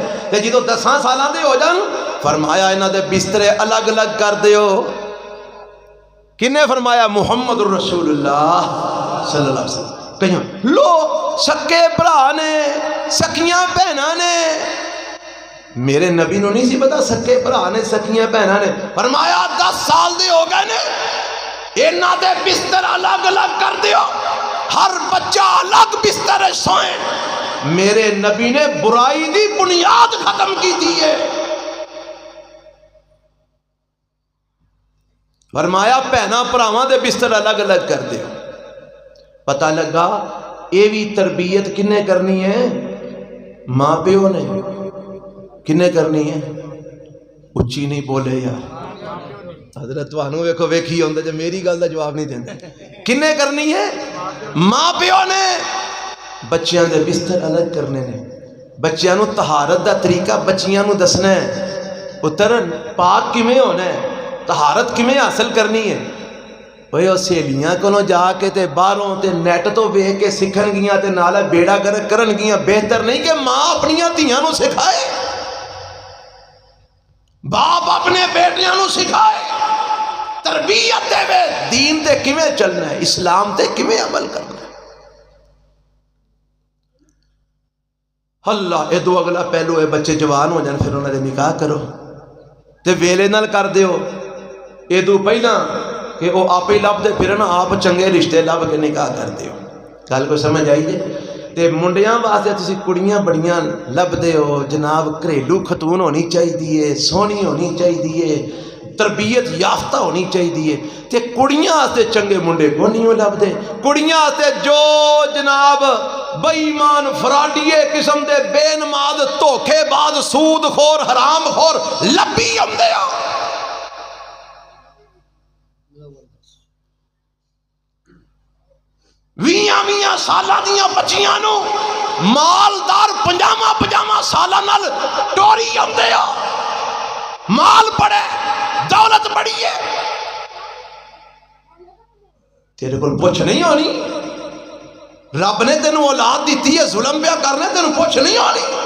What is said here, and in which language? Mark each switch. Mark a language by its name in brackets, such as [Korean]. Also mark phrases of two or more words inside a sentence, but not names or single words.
[Punjabi] تے جدو 10 سالاں دے ہو جان فرمایا انہاں دے بسترے الگ الگ کر دیو۔ کنے فرمایا؟ [Arabic] محمد الرسول اللہ صلی اللہ علیہ وسلم۔ [Punjabi] کہیں لو سکے بھرا نے، سکیاں بہناں نے، میرے نبی نو نہیں سی پتا سکے بھرا نے سکیاں بہناں نے؟ فرمایا 10 سال دے ہو گئے نے، انہاں دے بستر الگ الگ کر دیو، ہر بچہ الگ بستر سوئیں۔ میرے نبی نے برائی دی بنیاد ختم کی دی ہے۔ فرمایا بہناں بھراواں دے بستر الگ الگ کر دیو۔ پتہ لگا یہ بھی تربیت کنے کرنی ہے؟ ماں پیو نے۔ کنے کرنی ہے؟ اچھی نہیں بولے یار حضرت وانو ویکھو ویکھی ہوندے جو میری گل دا جواب نہیں دیندے۔ کنے کرنی ہے؟ ماں پیو نے۔ بچیاں دے بستر الگ کرنے نے، بچیاں نو طہارت دا طریقہ بچیاں نو دسنا ہے، پتر پاک کیویں ہونا ہے، طہارت کیویں حاصل کرنی ہے۔ وہ سہیلیاں کو جا کے تے باہروں تے نیٹ تو ویکھ کے سکھن گیاں تے نالے بیڑا گرک کرن گیاں۔ بہتر نہیں کہ ماں اپنیاں دھیاں نو سکھائے، باپ اپنے بیٹیاں نو سکھائے، تربیت دے وے دین تے کیویں چلنا ہے، اسلام تے کیویں عمل کرنا ہے۔ اللہ ادو اگلا پہلو ہے بچے جوان ہو جان پھر انہاں دے نکاح کرو تے ویلے نال کر دیو، ادو پہلا کہ وہ آپ ہی لب دے پھرن، آپ چنگے رشتے لب کے نکاح کر دیو۔ گل کو سمجھ آئی جے؟ تے منڈیاں واسطے تسی کڑیاں بڑیاں لب دے ہو جناب، گھریلو خاتون ہونی چاہیے، سونی ہونی چاہیے، تربیت یافتہ ہونی چاہیے، تے کڑیاں واسطے چنگے منڈے کو نہیں لب دے۔ کڑیاں واسطے جو جناب بے ایمان فراڈیے قسم دے بے نماز دھوکے باز سود خور حرام خور لبی آندے آ۔ ویاں سالہ دیاں بچیاں نو مالدار 50 سالہ نال ٹوری آندے آ، مال بڑے دولت بڑی ہے، تیرے کو پوچھ نہیں ہونی؟ رب نے تینوں اولاد دیتی ہے، ظلم پیا کرنے تینوں پوچھ نہیں ہونی؟